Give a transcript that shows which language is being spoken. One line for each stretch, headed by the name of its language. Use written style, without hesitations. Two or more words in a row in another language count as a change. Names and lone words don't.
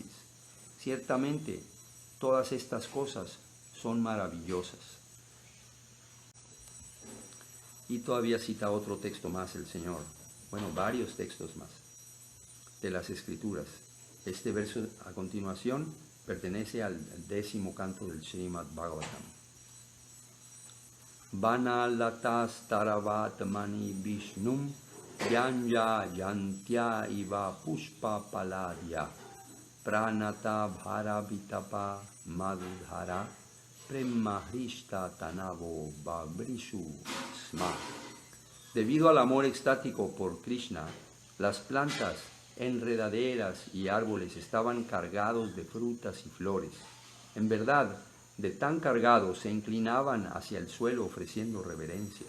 Spanish: Ciertamente, todas estas cosas son maravillosas. Y todavía cita otro texto más el Señor, bueno, varios textos más de las Escrituras. Este verso a continuación pertenece al 10º canto del Srimad Bhagavatam.
Sanskrit: वनलतास्तरव आत्मनि विष्णुं व्यञ्जयन्त्य इव पुष्पफलाढ्याः प्रणतभारविटपा मधुधाराः प्रेमहृष्टतनवो ववृषुः स्म.
Spanish: Debido al amor extático por Krishna, las plantas, enredaderas y árboles estaban cargados de frutas y flores. En verdad, de tan cargados se inclinaban hacia el suelo ofreciendo reverencias.